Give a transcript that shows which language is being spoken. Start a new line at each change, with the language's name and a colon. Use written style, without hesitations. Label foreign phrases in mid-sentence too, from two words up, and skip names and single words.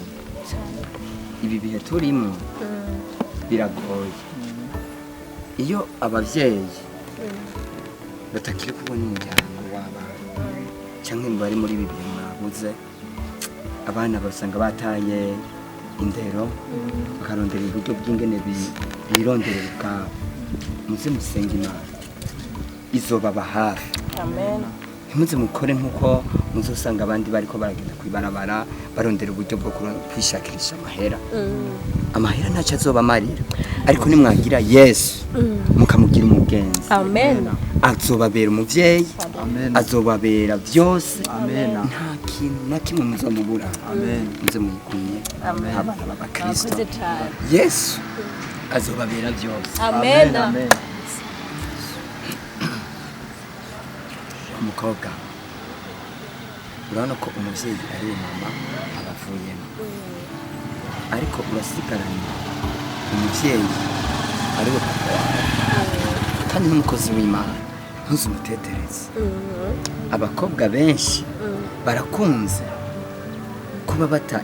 Rundi: ibi bihe turimo biragoye iyo ababyeyi batakiri kubona umuryango w'abana cyangwa ngo bari muri ibi bihe mwabuze abana basanga bataye indero bakarondera uburyo bw'ingene bironderera ubwabo muze musenga imana izobaba hafi ntimuze mukore nk'uko muzosanga abandi bariko baragenda kwibarabara barondera uburyo bwo kwishakirisha amahera ntacyo azoba amarira ariko nimwagira yesu mukamugira umugenzi azobabera umuvyeyi azobabera byose nta kintu na kimwe muzomubura muze muyikunye abana b'abakristo yesu azobabera byose umukobwa urabona ko umubyeyi ari we mama abavuyemo ariko urasigaranye umubyeyi ari we papa wawe kandi n'umukozi w'imana ntuzumutetereze abakobwa benshi barakunze kuba bata